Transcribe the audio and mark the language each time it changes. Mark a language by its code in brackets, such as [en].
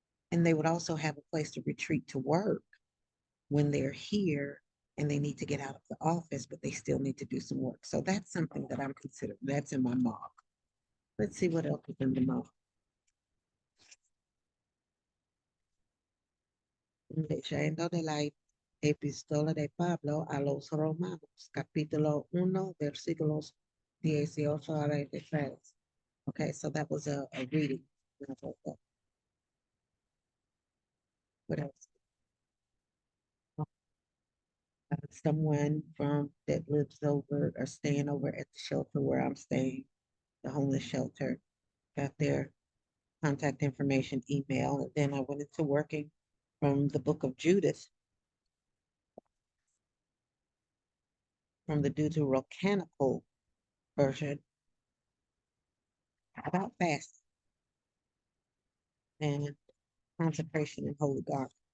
[en] And they would also have a place to retreat to work when they're here and they need to get out of the office, but they still need to do some work. So that's something that I'm considering. That's in my MOG. Let's see what else is in the MOG. [es] Leyendo de la Epistola de Pablo a los Romanos, capítulo 1, versículos 18 a 23. [en] Okay, so that was a reading. What else? Someone from that lives over or staying over at the shelter where I'm staying, the homeless shelter, got their contact information, email, and then I went into working from the book of Judith, from the Deuterocanonical version, about fasting and consecration and holy garment.